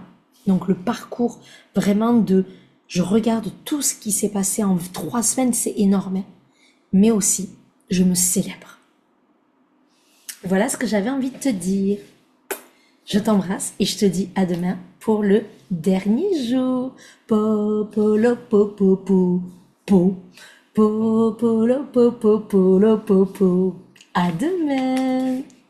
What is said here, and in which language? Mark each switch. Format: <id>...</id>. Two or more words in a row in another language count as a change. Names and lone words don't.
<fr>Donc le parcours vraiment de, je regarde tout ce qui s'est passé en 3 semaines, c'est énorme. Mais aussi, je me célèbre. Voilà ce que j'avais envie de te dire. Je t'embrasse et je te dis à demain pour le dernier jour. Po, po, lo, po, po, po, po. Po, po, lo, po, po, po, lo, po, po. À demain.</fr>